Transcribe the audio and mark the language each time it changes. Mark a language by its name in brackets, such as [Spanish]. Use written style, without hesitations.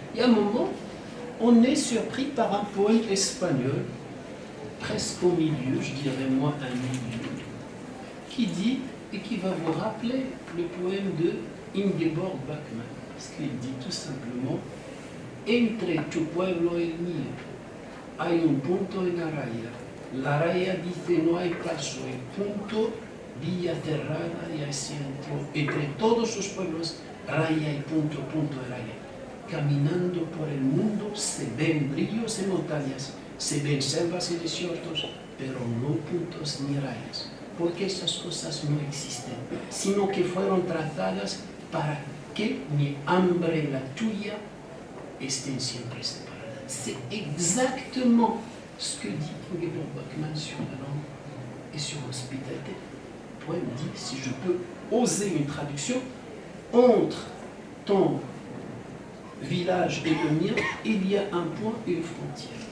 [French] Il y a un moment, on est surpris par un poème espagnol, presque au milieu, je dirais moi un milieu, qui dit, et qui va vous rappeler le poème de Ingeborg Bachmann, parce qu'il dit tout simplement « [Spanish] Entre tu pueblo et el mío, hay un punto en la raya. La raya dice no hay paso, el punto bilaterada y al centro. Entre todos los pueblos, raya y punto, punto de raya. Caminando por el mundo se ven brillos y montañas, se ven selvas y desiertos, pero no puntos ni rayas. Porque esas cosas no existen, sino que fueron trazadas para que mi hambre y la tuya estén siempre separadas. [French] C'est exactement ce que dit Ingeborg Bachmann sur la langue et sur l'hospitalité. Le poème dit, si je peux oser une traduction, entre ton village et le mien, il y a un point et une frontière.